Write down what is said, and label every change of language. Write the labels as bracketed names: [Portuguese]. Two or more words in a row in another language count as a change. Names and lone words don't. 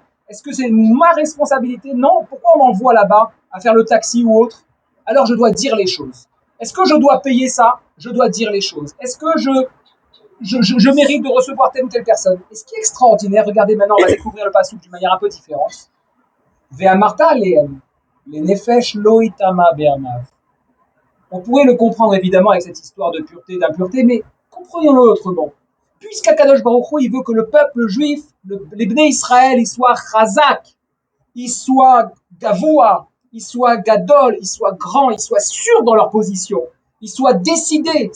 [French] Est-ce que c'est ma responsabilité? Non. Pourquoi on m'envoie là-bas à faire le taxi ou autre? Alors je dois dire les choses. Est-ce que je dois payer ça? Je dois dire les choses. Est-ce que je mérite de recevoir telle ou telle personne? Et ce qui est extraordinaire, regardez maintenant, on va découvrir le passouk d'une manière un peu différente. [Hebrew] ואמרת אלהם, לנפש לא יטמא בעמיו. [French] On pourrait le comprendre évidemment avec cette histoire de pureté et d'impureté, mais comprenons-le autrement. Puisqu'Akadosh Baruch Hu, il veut que le peuple juif, les Bnei Israël, ils soient chazak, ils soient gavoua, ils soient gadol, ils soient grands, ils soient sûrs dans leur position, ils soient décidés.